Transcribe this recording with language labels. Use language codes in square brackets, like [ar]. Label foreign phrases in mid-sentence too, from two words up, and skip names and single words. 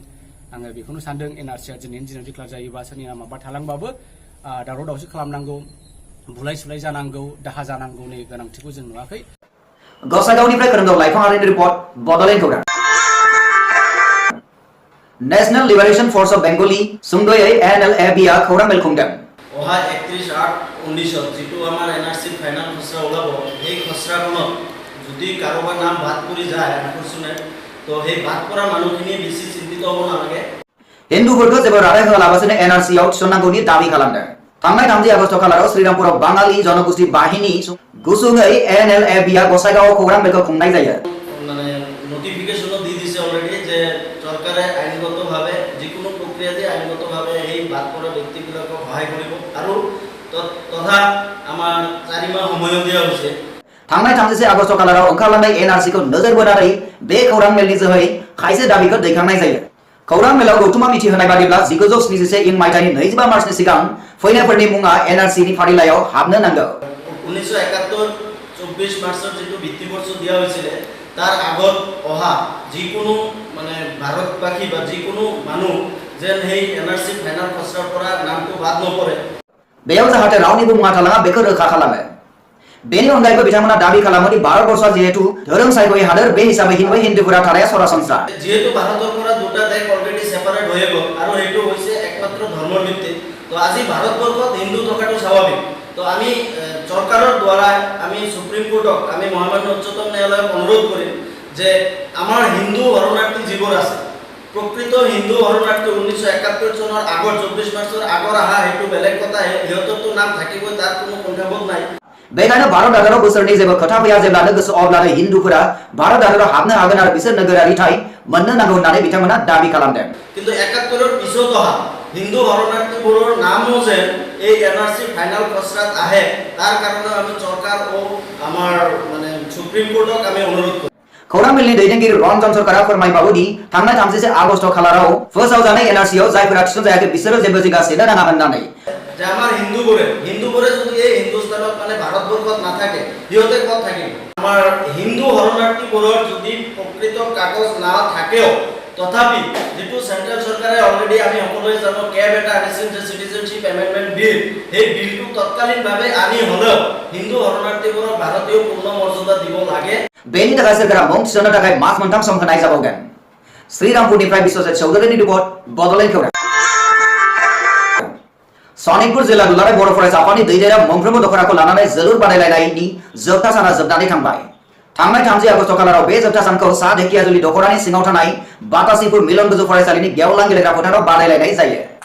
[brx] आङो बेखौनो सानदों NRC दिनैनि दिनाव डिक्लेयार जायोबा सोरनि नामा बाद थालांबाबो दावराव दावसि खालामनांगौ बुलाय सुलाय जानांगौ दाहा जानांगौनि गोनांथिखौ जों नुवाखै। गसाइगावनिफ्राय खोरोमदाव लाइफाङारिनि रिपर्ट बड'लेण्ड खौरां। नेशनेल लिबारेशन फोर्स अफ बेंगली सुंदयै NLAB आ खौरां मेल खुंदों। [as] অহা 31/8/19 যেটো আমাৰ NRC ফাইনাল খসড়া ওলাব এই খসড়াখনত যদি কাৰোবাৰ নাম বাদ পৰি যায় আনফৰচুনেট তো সেই বাদ পৰা মানুহখিনি বেছি চিন্তিত হ'ব নালাগে। [brx] हिन्दुफोरखौ जेबो रादाय होआलाबासिनो NRC आव थिसननांगौनि दाबि खालामदों। थांनाय 30 आगस्ट खालाराव श्रीरामपुराव बाङालि जनगोष्ठी बाहिनी गुसुङै NLAB आ गसाइगावआव खौरां मेलखौ खुंनाय जायो। [as] মানে নোটিফিকেশনও দি দিছে অলরেডি যে সরকারে আইনগতভাবে যিকোনো প্রক্রিয়াতে আইনগতভাবে এই বাদ পড়া ব্যক্তিবিলাকক সহায় কৰিব আৰু তথা আমাৰ 4 মাহ সময়ও দিয়া হৈছে। [brx] थांनाय 30 आगस्ट खालाराव ओंखारलांनाय NRC खौ नोजोर बोनानै बे खौरां मेलनि जोहै खायसे दाबिखौ दैखांनाय जायो। खौरां मेलाव गौथुमा मिथिहोनाय बादिब्ला 1971 इं मायथाइनि 25 मार्चनि सिगां फैनायफोरनि मुङा NRC नि फारिलाइयाव हाबनो नांगौ। [as] 1971 24 मार्चৰ যেটো ভিত্তিবৰ্ষ দিয়া হৈছিল তার আগত অহা যিকোনো মানে ভাৰতবাসী বা যিকোনো মানুহ যেন সেই NRC ফাইনাল খসড়াৰ পৰা নামটো বাদ নপৰে [brx] बेयाव जाहाथे रावनिबो मुङा थालाङा बेखौ रोखा खालामो। बेनि अनगायैबो बिथांमोना दाबि खालामो दि भारतबर्षआ जिहेतु धोरोम सायख'यै हादोर बे हिसाबै हिन्दुफोरा थानाया सरासनस्रा। [as] যেহেতু ভাৰতৰ পৰা দুটা দেশ [en] already separate [as] হৈ গ'ল আৰু সেইটো হৈছে একমাত্ৰ ধৰ্মৰ ভিত্তিত তো আজি ভাৰতবৰ্ষত হিন্দু থকাটো স্বাভাৱিক। তো আমি সরকারের দ্বারা আমি সুপ্রিম কোর্টক আমি মহামান্য উচ্চতম ন্যায়ালয়ক অনুরোধ করিম যে আমার হিন্দু শরণার্থী যিবোৰ আছে প্রকৃত হিন্দু শরণার্থী 1971 চনৰ আগৰ 24 মাৰ্চৰ আগৰ আহা সেইটো বেলেগ কথা সিহঁতৰতো নাম থাকিবই তার কোনো সংখ্যাবোধ নাই। [brx] बेखायनो भारत हादराव बोसोरनि जेबो खोथा फैया जेब्लानो गोसो अब्लानो हिन्दुफोरा भारत हादराव हाबनो हागोन आरो बिसोर नोगोरारि ठाय मोननो नांगौ होननानै बिथांमोना दाबि खालामदों। [as] কিন্তু 71 পিছত অহা হিন্দু শরণার্থীবোৰৰ নামও যে এই NRC ফাইনাল খসড়াত আহে তার কারণে আমি সরকার ও আমার মানে সুপ্রিম কোর্টক আমি অনুরোধ করি। [brx] खौरां मेलनि दैदेनगिरि रन्जन सरकारा फोरमायबावो दि थांनाय 30 आगस्ट खालाराव फोसावजानाय NRC आव जायफोरा थिसनजायाखै बिसोरो जेबो जिंगा सेनो नाङा होननानै [as] যে আমার হিন্দুবোৰে যদি এই হিন্দুস্তানত মানে ভাৰতবৰ্ষত নাথাকে সিহঁতে ক'ত থাকিব। আমাৰ হিন্দু শরণার্থীবোৰৰ যদি প্ৰকৃত কাগজ না থাকেও তথাপি যেটো সেন্ট্রাল সরকারে অলরেডি আমি সকলোৱে জানো কেব এটা আনিছিল যে [en] citizenship amendment bill [as] সেই বিলটো তৎকালীনভাৱে আনি হলেও হিন্দু শরণার্থীবোৰক ভাৰতীয় পূৰ্ণ মৰ্যাদা দিব লাগে। [brx] बेनि थाखाय सोरखारा मुं थिसननो थाखाय मास मोनथाम सम होनाय जाबावगोन। श्रीरामपुरनिफ्राय बिश्वजित चौधुरीनि रिपर्ट बड'लेण्ड खौरां। सनितपुर जिल्ला दुलाराय बर' फरायसा आफादनि दैदेननायाव मोनफ्रोमबो दख'राखौ लानानै जोलुर बादायलायनायनि जोबथा साना जोबनानै थांबाय। थांनाय 30 आगस्ट खालाराव बे जोबथा सानखौ सा ढेकियाजुलि दख'रानि सिङाव थानाय बातासिपुर मिलन गोजौ फरायसालिनि गेवलां गेलेग्रा फोथाराव बादायलायनाय जायो।